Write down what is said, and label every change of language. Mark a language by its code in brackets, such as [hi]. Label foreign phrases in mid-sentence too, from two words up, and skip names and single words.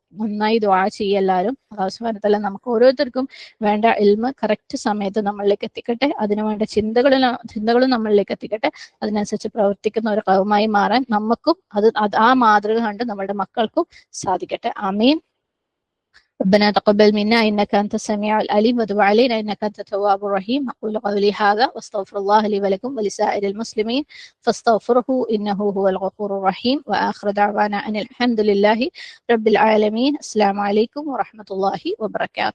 [ml] നന്നായി ദുആ ചെയ്യുക എല്ലാവരും. അല്ലാഹു [ar] سبحانه وتعالى [ml] നമുക്ക് ഓരോരുത്തർക്കും വേണ്ട ഇൽമ് കറക്റ്റ് സമയത്ത് നമ്മളിലേക്ക് എത്തിക്കട്ടെ, അതിനുവേണ്ട ചിന്തകളും നമ്മളിലേക്ക് എത്തിക്കട്ടെ. അതിനനുസരിച്ച് പ്രവർത്തിക്കുന്ന ഒരു ഖൗമായി മാറാൻ നമുക്കും ആ മാതൃക കണ്ട് നമ്മുടെ മക്കൾക്കും സാധിക്കട്ടെ. ആമീൻ. [ar] ربنا تقبل منا إنك أنت السميع العليم وتب علينا إنك أنت التواب الرحيم. أقول قولي هذا واستغفر الله لي ولكم ولسائر المسلمين فاستغفره إنه هو الغفور الرحيم. وآخر دعوانا أن الحمد لله رب العالمين. السلام عليكم ورحمة الله وبركاته.